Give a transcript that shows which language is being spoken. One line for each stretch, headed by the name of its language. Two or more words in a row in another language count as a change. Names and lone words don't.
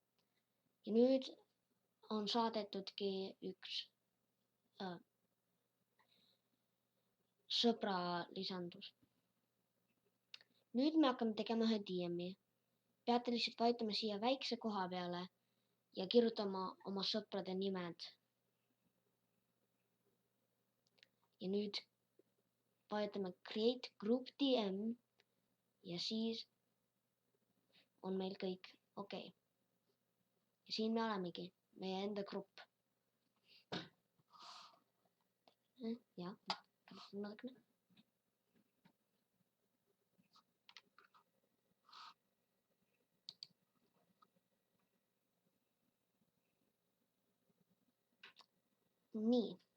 Estonian: Ja nüüd on saadetudki üks sõbra lisandus. Nüüd me hakkame tegema ühe DM-i. Peate lihtsalt vajutama siia väikse koha peale ja kirjutama oma sõprade nimed. Ja nüüd vajutame
English: create group DM
Estonian: ja siis on meil kõik okei. Ja siin me olemegi, meie enda grupp. Ja, natukene. Nii.